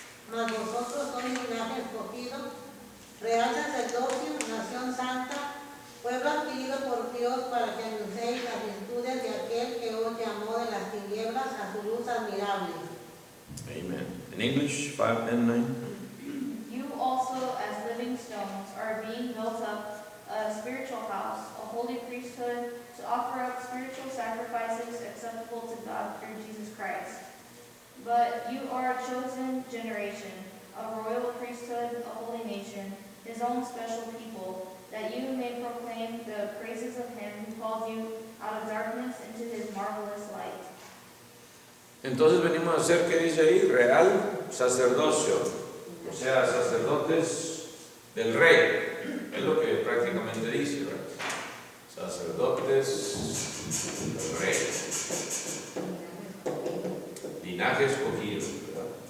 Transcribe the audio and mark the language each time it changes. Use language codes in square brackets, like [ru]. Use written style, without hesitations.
[es] Mas vosotros sois linaje escogido, real sacerdocio, nación santa, pueblo adquirido por Dios para que anunciéis las virtudes de aquel que os llamó de las tinieblas a su luz admirable. [en] Amen. In English, 5 and 9. You also, as living stones, are being built up a spiritual house, a holy priesthood, to offer up spiritual sacrifices acceptable to God through Jesus Christ. But you are a chosen generation, a royal priesthood, a holy nation, His own special people, that you may proclaim the praises of Him who called you out of darkness into His marvelous light. [es] Entonces venimos a ser, ¿qué dice ahí? Real sacerdocio, o sea, sacerdotes del rey, es lo que prácticamente dice, ¿verdad? Sacerdotes del rey, linaje escogido, ¿verdad?